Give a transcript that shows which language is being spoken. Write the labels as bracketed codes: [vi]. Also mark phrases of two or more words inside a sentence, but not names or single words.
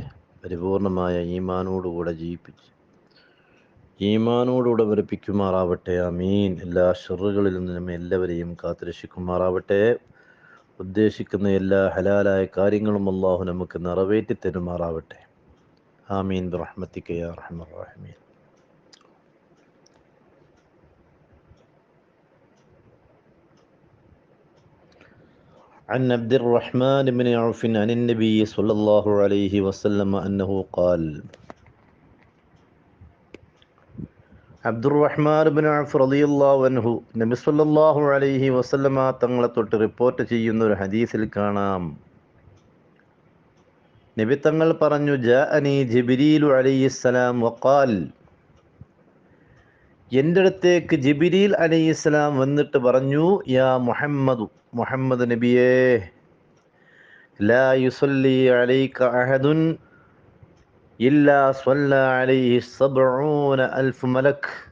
[ml] പരിപൂർണമായ ഈമാനോടുകൂടെ ജീവിപ്പിച്ച് ഈമാനോടുകൂടെ വരപ്പിക്കുമാറാവട്ടെ. ആമീൻ. എല്ലാ ഷർറുകളിൽ നിന്നും എല്ലാവരെയും കാത്തുരക്ഷിക്കുമാറാവട്ടെ. ഉദ്ദേശിക്കുന്ന എല്ലാ ഹലാലായ കാര്യങ്ങളും അല്ലാഹു നമുക്ക് നിറവേറ്റി തരുമാറാവട്ടെ. [ar] آمين برحمتك يا أرحم الراحمين. عن عبد الرحمن بن عوف عن النبي صلى الله عليه وسلم أنه قال [ml] അബ്ദുറഹ്മാൻ ഇബ്നു ഔഫ് [ar] رضي الله عنه [ml] നബി [ar] صلى الله عليه وسلم [ml] തങ്ങളെ തൊട്ട് റിപ്പോർട്ട് ചെയ്യുന്ന ഒരു ഹദീസിൽ കാണാം, നബി തങ്ങൾ പറഞ്ഞു, [ar] جاءني جبريل عليه السلام وقال, [ml] എൻ്റെ അടുത്തേക്ക് ജിബ്രീൽ അലൈഹിസ്സലാം വന്നിട്ട് പറഞ്ഞു, യാ മുഹമ്മദ് നബിയേ, [ar] لا يصلي عليك أحد إلا صلى عليه سبعون ألف ملك.